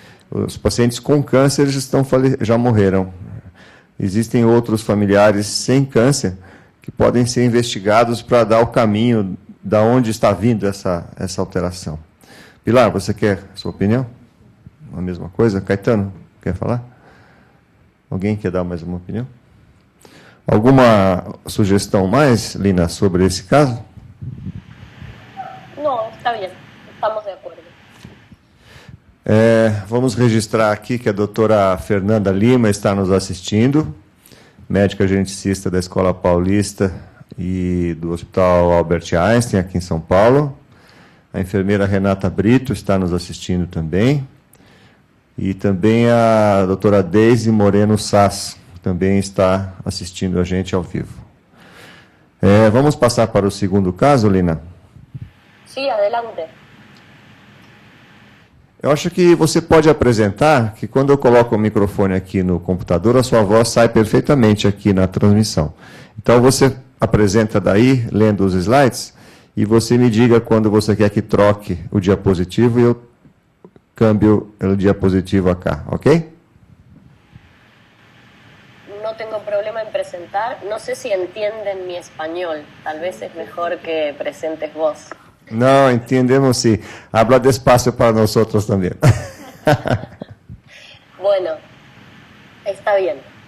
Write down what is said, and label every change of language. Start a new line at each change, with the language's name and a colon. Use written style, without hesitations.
Portuguese: Os pacientes com câncer já morreram. Existem outros familiares sem câncer que podem ser investigados para dar o caminho da onde está vindo essa alteração. Pilar, você quer sua opinião? A mesma coisa? Caetano, quer falar? Alguém quer dar mais uma opinião? Alguma sugestão mais, Lina, sobre esse caso?
Spanish: No, está bien, estamos de acuerdo.
Portuguese: Vamos registrar aqui que a doutora Fernanda Lima está nos assistindo, médica geneticista da Escola Paulista e do Hospital Albert Einstein, aqui em São Paulo. A enfermeira Renata Brito está nos assistindo também. E também a doutora Deise Moreno Sass também está assistindo a gente ao vivo. Vamos passar para o segundo caso, Lina?
Spanish: Sí, adelante.
Portuguese: Eu acho que você pode apresentar que quando eu coloco o microfone aqui no computador, a sua voz sai perfeitamente aqui na transmissão. Então você apresenta daí, lendo os slides, e você me diga quando você quer que troque o diapositivo e eu cambio o diapositivo acá, ok?
Spanish: No tengo problema en presentar. No sé si entienden mi español. Tal vez es mejor que presentes vos.
Portuguese: Não, entendemos sim.
Spanish: Habla despacio para nosotros
Portuguese: também.
Spanish: Bueno, está bien.